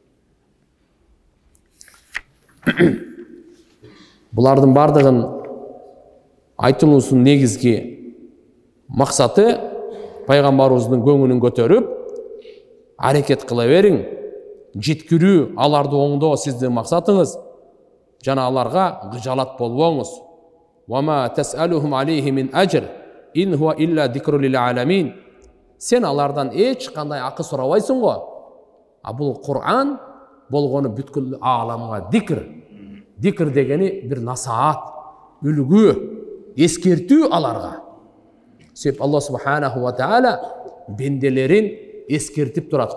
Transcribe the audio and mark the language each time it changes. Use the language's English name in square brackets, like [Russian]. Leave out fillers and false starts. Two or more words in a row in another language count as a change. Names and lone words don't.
[Kyrgyz] Булардын бардыгын айтылуусунун негизги максаты пайгамбарыбыздын көңүлүн көтөрүп, аракет кыла бериң, жеткирүү, аларды оңдоо сиздин максатыңыз, жана аларга гыжалат болбоңуз. [Arabic] وما تسألهم عليه من أجر إن هو إلا ذكر للعالمين. [Kyrgyz] Сен алардан эч кандай акы сурабайсың го. А бул Кур'ан болгону бүткүл ааламга зикр. Зикр дегени бир насаат, үлгү, эскертүү аларга. Себеп Алла [Arabic] سبحانه وتعالى [Kyrgyz] бенделерин эскертип турат.